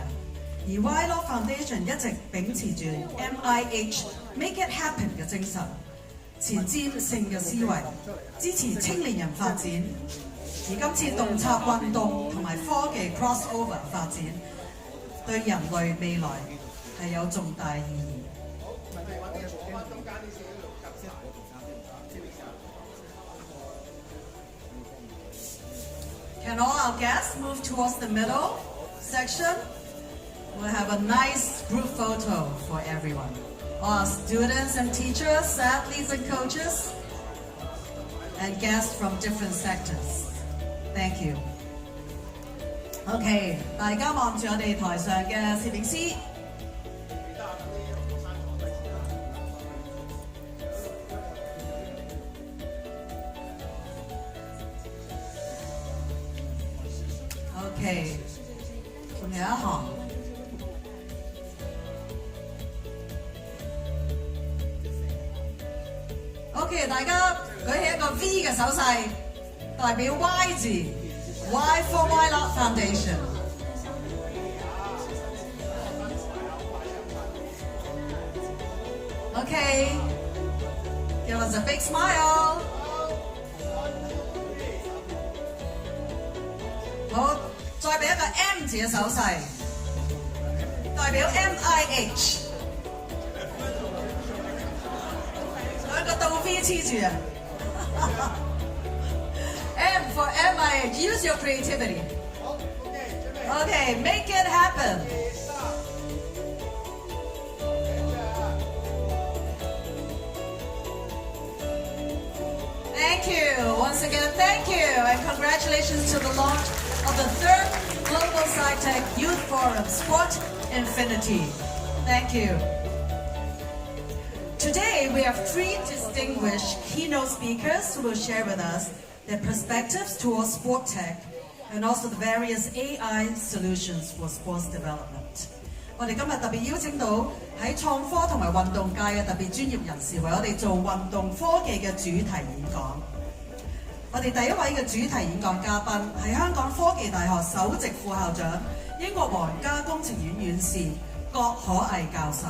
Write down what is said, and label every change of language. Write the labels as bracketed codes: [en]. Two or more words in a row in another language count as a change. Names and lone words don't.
[yue] 而 YLO Foundation 一直秉持住 MIH [en] Make It Happen [yue] 嘅精神，前瞻性嘅思維，支持青年人發展。而今次洞察運動同埋科技 crossover 發展，對人類未來係有重大意義。 [en] Can all our guests move towards the middle section? We'll have a nice group photo for everyone. All our students and teachers, athletes and coaches, and guests from different sectors. Thank you. [yue] OK， 大家望住我哋台上嘅攝影師。OK， 仲有一行。OK， 大家舉起一個 V 嘅手勢。代表 Y 字 [en] ，Y for YLO Foundation。Okay, give us a big smile。 [yue] 好，再俾一個 M 字嘅手勢，代表 MIH。兩個倒 V 黐住啊！ [en] M for MIH. Use your creativity. Okay, make it happen. Thank you. Once again, thank you. And congratulations to the launch of the 3rd Global SciTech Youth Forum, Sport Infinity. Thank you. Today, we have 3 distinguished keynote speakers who will share with us their perspectives towards sport tech and also the various AI solutions for sports development. [yue] 我哋今日特別邀請到喺創科同埋運動界嘅特別專業人士為我哋做運動科技嘅主題演講。我哋第一位嘅主題演講嘉賓係香港科技大學首席副校長、英國皇家工程院院士郭可毅教授。